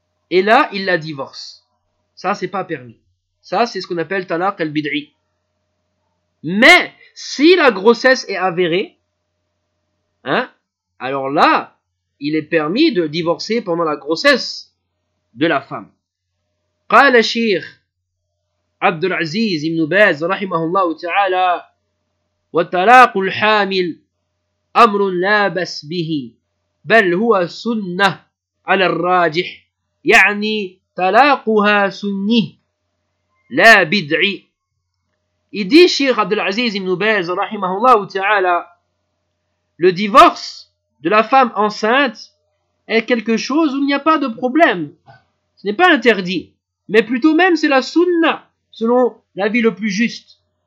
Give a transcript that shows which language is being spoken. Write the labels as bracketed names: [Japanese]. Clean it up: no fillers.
[French] Et là, il la divorce. Ça, c'est pas permis. Ça, c'est ce qu'on appelle talaq al-bid'i. Mais si la grossesse est avérée, alors là, il est permis de divorcer pendant la grossesse de la femme. [Arabic] قال الشيخ عبد العزيز ابن باز رحمه الله تعالى وطلاق الحامل أمر لا بأس به بل هو سنة على الراجح يعني طلاقها سني لا بدعي. [French] Il dit, Cheikh Abdelaziz ibn Baz, [Arabic] rahimahullah ou ta'ala, [French] le divorce de la femme enceinte est quelque chose où il n'y a pas de problème. Ce n'est pas interdit, mais plutôt même c'est la sunna, selon l'avis le plus juste.